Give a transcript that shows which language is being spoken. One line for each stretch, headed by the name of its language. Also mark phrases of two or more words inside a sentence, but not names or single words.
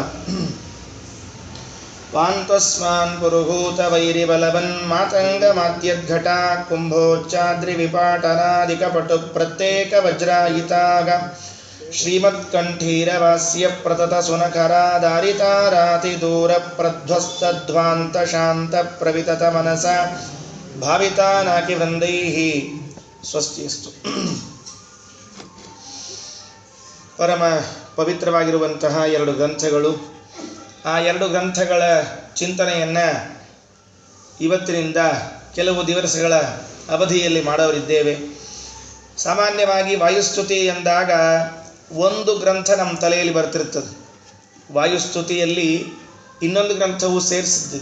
Sanskrit: ವಾಂತ್ವಸ್ಮಾನ್ ಪುರುಹೂತ ವೈರಿಬಲವನ್ ಮಾತಂಗಮಾದ್ಯದ್ಘಟಾ ಕುಂಭೋಚ್ಚಾದ್ರಿವಿಪಾಟನಾದಿಕಪಟು ಪ್ರತ್ಯೇಕ ವಜ್ರಾಯಿತಾಗ ಶ್ರೀಮತ್ಕಂಠೀರವಾಸ್ಯ ಪ್ರತತ ಸುನಖರಾದಾರಿತಾರಾತಿ ದೂರ ಪ್ರಧ್ವಸ್ತಧ್ವಾಂತ ಶಾಂತ ಪ್ರವಿತತ ಮನಸ ಭಾವಿತಾನಾಕಿ ವೃಂದೈಃ ಸ್ವಸ್ತಿಯಸ್ತು.
Kannada: ಪರಮ ಪವಿತ್ರವಾಗಿರುವಂತಹ ಎರಡು ಗ್ರಂಥಗಳು, ಆ ಎರಡು ಗ್ರಂಥಗಳ ಚಿಂತನೆಯನ್ನು ಇವತ್ತಿನಿಂದ ಕೆಲವು ದಿವಸಗಳ ಅವಧಿಯಲ್ಲಿ ಮಾಡೋರಿದ್ದೇವೆ. ಸಾಮಾನ್ಯವಾಗಿ ವಾಯುಸ್ತುತಿ ಎಂದಾಗ ಒಂದು ಗ್ರಂಥ ನಮ್ಮ ತಲೆಯಲ್ಲಿ ಬರ್ತಿರ್ತದೆ. ವಾಯುಸ್ತುತಿಯಲ್ಲಿ ಇನ್ನೊಂದು ಗ್ರಂಥವು ಸೇರಿಸಿದ್ದು.